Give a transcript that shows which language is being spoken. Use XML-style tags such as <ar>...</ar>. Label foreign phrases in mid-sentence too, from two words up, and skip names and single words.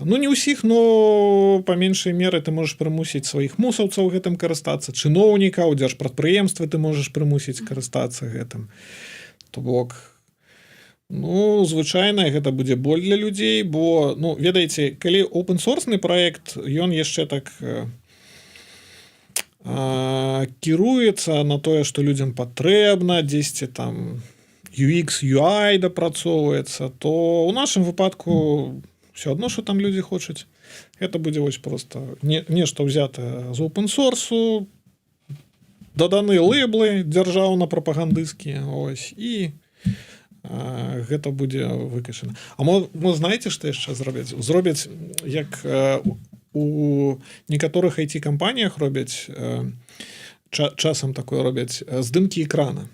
<be>Не ўсіх, но па меншай меры ты можаш прымусіць сваіх мусаўцаў гэтым карыстацца, чыноўнікаў, дзяржпрадпрыемствы ты можаш прымусіць карыстацца гэтым. То бок звычайна гэта будзе боль для людзей, бо ведаеце, калі open-source праект, ён яшчэ так кіруецца на тое, што людзям патрэбна, дзесьці там</be> <en>UX, UI</en> <be>дапрацоўваецца, то ў нашым выпадку все адно, што там людзі хочуць. Гэта будзе вось проста нешта ўзятае з open-source, даданы лэйблы дзяржаўна-прапагандысцкія, ось, і гэта будзе выкачана. А мо знаеце, што яшчэ зробяць? Зробяць, як у некаторых IT-кампаніях робяць, часам такое робяць, здымкі экрана.</be>